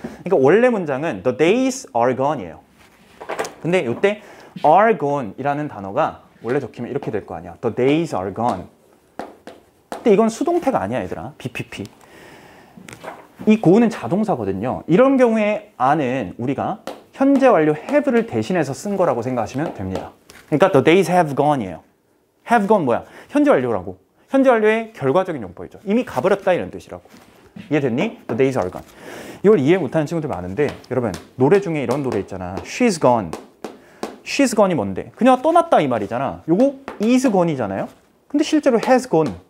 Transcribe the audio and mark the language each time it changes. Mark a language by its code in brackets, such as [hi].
[ko] 그러니까 원래 문장은 [en] the days are gone [ko] 이에요. 근데 이때 are gone 이라는 단어가 원래 적히면 이렇게 될 거 아니야. [en] The days are gone. [ko] 근데 이건 수동태가 아니야, 얘들아. [en] BPP. [ko] 이 go는 자동사거든요. 이런 경우에 are는 우리가 현재 완료 have를 대신해서 쓴 거라고 생각하시면 됩니다. 그러니까 [en] the days have gone [ko] 이에요. have gone 뭐야? 현재 완료라고. 현재 완료의 결과적인 용법이죠. 이미 가버렸다 이런 뜻이라고. 이해됐니? [en] The days are gone. [ko] 이걸 이해 못하는 친구들 많은데 여러분 노래 중에 이런 노래 있잖아. [en] She's gone. She's gone [ko] 이 뭔데? 그녀가 떠났다 이 말이잖아. 요거 [en] is gone [ko] 이잖아요. 근데 실제로 [en] has gone.